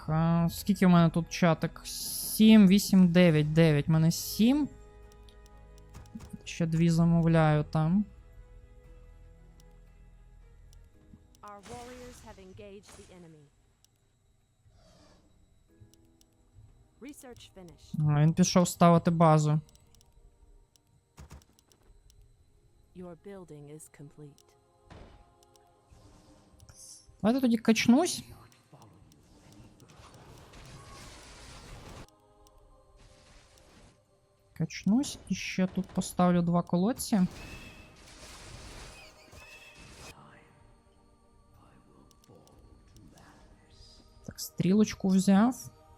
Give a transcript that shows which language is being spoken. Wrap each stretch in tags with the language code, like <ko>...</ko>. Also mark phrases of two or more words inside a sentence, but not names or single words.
<uk>Скільки в мене тут чатик? 7, 8, 9, 9. У мене 7. Ще 2 замовляю там.</uk> <en>Our warriors have engaged the enemy. Research finished.</en> <uk>Він пішов ставити базу.</uk> <en>Your building is complete.</en> <uk>Давайте тоді качнусь. Качнусь і ще тут поставлю 2 колодці. Так, стрілочку взяв.</uk>